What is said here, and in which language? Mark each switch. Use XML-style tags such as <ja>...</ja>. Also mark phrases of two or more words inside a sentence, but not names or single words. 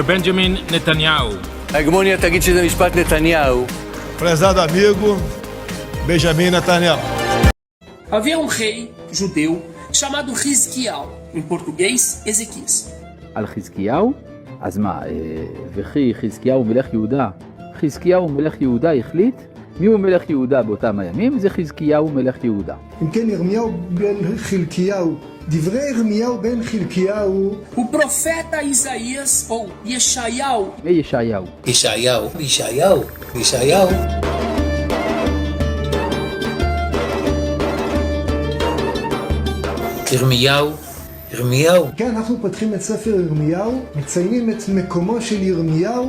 <he>Benjamin Netanyahu. ההגמוניה תגיד שזה משפט נתניהו.</he> <pt>prezado amigo Benjamin Netanyahu. Havia rei judeu chamado Hizkiyahu, em português, Ezequias.</pt> <he>על חזקיהו? אז מה, וכי חזקיהו מלך יהודה? חזקיהו מלך יהודה החליט? מי הוא מלך יהודה באותם הימים? זה חזקיהו מלך יהודה. אם כן, ירמיהו בן חלקיהו. דברי ירמיהו בן חלקיהו.</he> <pt>O profeta Isaías, ou Yeshayahu.</pt> <he>מי ישעיהו? ישעיהו. ירמיהו. כן, אנחנו פותחים את ספר ירמיהו, מציינים את מקומו של ירמיהו.</he>